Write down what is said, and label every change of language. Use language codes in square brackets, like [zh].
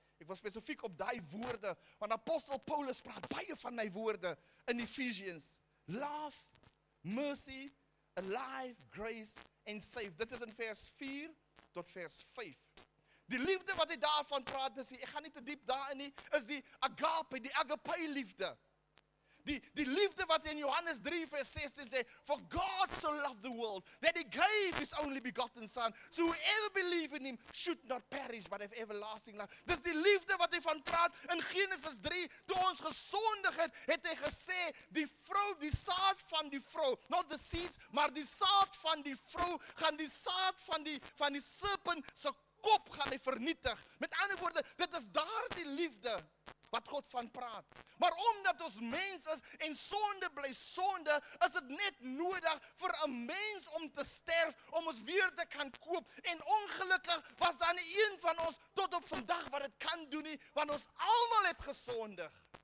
[af] Ek wil spesifiek op daai woorde, want apostel Paulus praat baie van die woorde in Ephesians. [en] Love, mercy, alive, grace and safe. [af] Dit is in vers 4 tot vers 5. Die liefde wat hy daarvan praat, ek gaan nie te diep daarin nie, is die agape, die agape liefde. Die liefde wat in Johannes 3 vers 16 sê, [en] for God so loved the world, that he gave his only begotten son, so whoever believe in him should not perish, but have everlasting life. [af] Dis die liefde wat hy van praat in Genesis 3, toe ons gesondig het hy gesê, die vrou, die saad van die vrou, [en] not the seeds, [af] maar die saad van die vrou, gaan die saad van die serpent se kop gaan hy vernietig. Met ander woorde, dit is daardie liefde wat God van praat. Maar omdat ons mens is en sonde bly sonde, is dit net nodig vir 'n mens om te sterf, om ons weer te kan koop. En ongelukkig was daar nie een van ons tot op vandag wat dit kan doen nie, want ons almal het gesondig.